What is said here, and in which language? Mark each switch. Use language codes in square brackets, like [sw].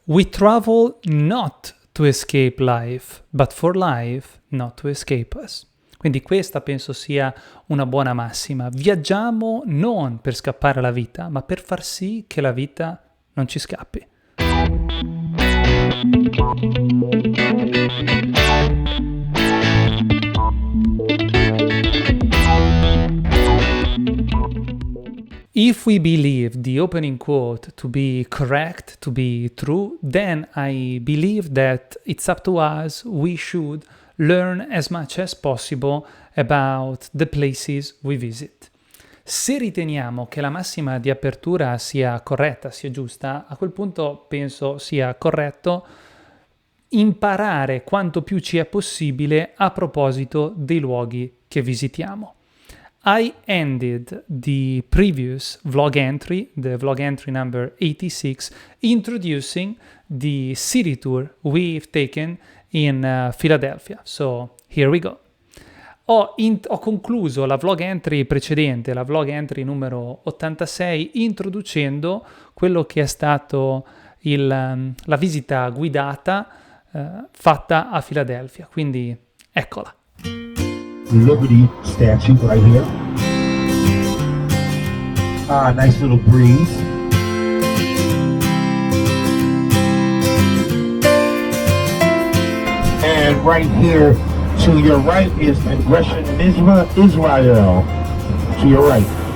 [en] We travel not to escape life, but for life not to escape us. [it] Quindi questa penso sia una buona massima. Viaggiamo non per scappare alla vita, ma per far sì che la vita non ci scappi. [en] If we believe the opening quote to be correct, to be true, then I believe that it's up to us. We should learn as much as possible about the places we visit. [it] Se riteniamo che la massima di apertura sia corretta, sia giusta, a quel punto penso sia corretto imparare quanto più ci è possibile a proposito dei luoghi che visitiamo. [en] I ended the previous vlog entry, the vlog entry number 86, introducing the city tour we've taken in Philadelphia. So here we go. [it] Ho concluso la vlog entry precedente, la vlog entry numero 86, introducendo quello che è stato la visita guidata fatta a Philadelphia. Quindi eccola. [en] Liberty statue right here. Nice little breeze. And right here to your right is 𝐏𝐡𝐢𝐥𝐚𝐝 Israel. To your right.